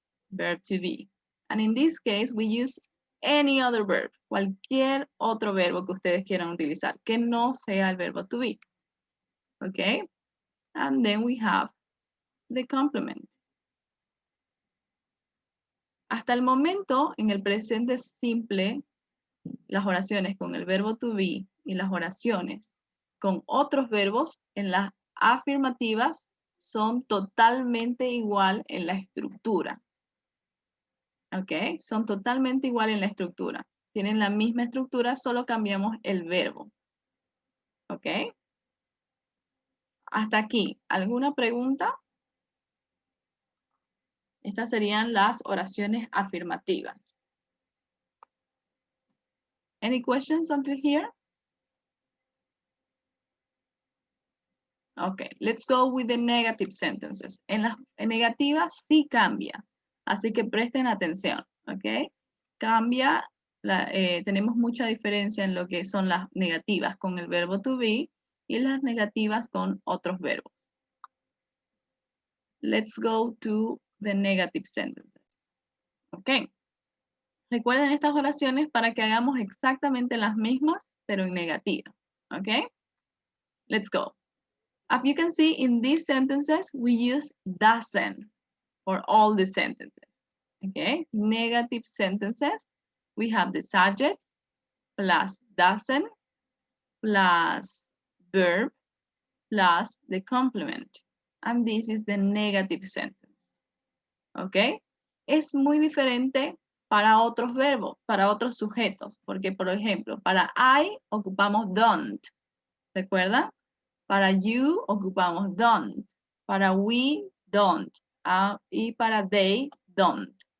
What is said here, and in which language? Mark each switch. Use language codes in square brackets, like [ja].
[en] Verb to be. And in this case, we use any other verb, [es] cualquier otro verbo que ustedes quieran utilizar, que no sea el verbo [en] to be. Okay? And then we have the complement. [es] Hasta el momento, en el presente simple, las oraciones con el verbo to be y las oraciones con otros verbos en las afirmativas son totalmente igual en la estructura. ¿Ok? Son totalmente igual en la estructura. Tienen la misma estructura, solo cambiamos el verbo. ¿Ok? Hasta aquí, ¿alguna pregunta? Estas serían las oraciones afirmativas. [en] Any questions until here? Okay, let's go with the negative sentences. [es] En las negativas sí cambia, así que presten atención, ¿ok? Cambia, tenemos mucha diferencia en lo que son las negativas con el verbo to be y las negativas con otros verbos. [en] Let's go to the negative sentences. Ok. [es] Recuerden estas oraciones para que hagamos exactamente las mismas, pero en negativa. [en] Ok. Let's go. As you can see, in these sentences, we use doesn't for all the sentences. Okay, negative sentences, we have the subject plus doesn't plus verb plus the complement. And this is the negative sentence. [es] Okay, es muy diferente para otros verbos, para otros sujetos, porque por ejemplo, para I ocupamos don't. ¿Recuerdan? Para you ocupamos don't. Para we, don't. Y para they, don't.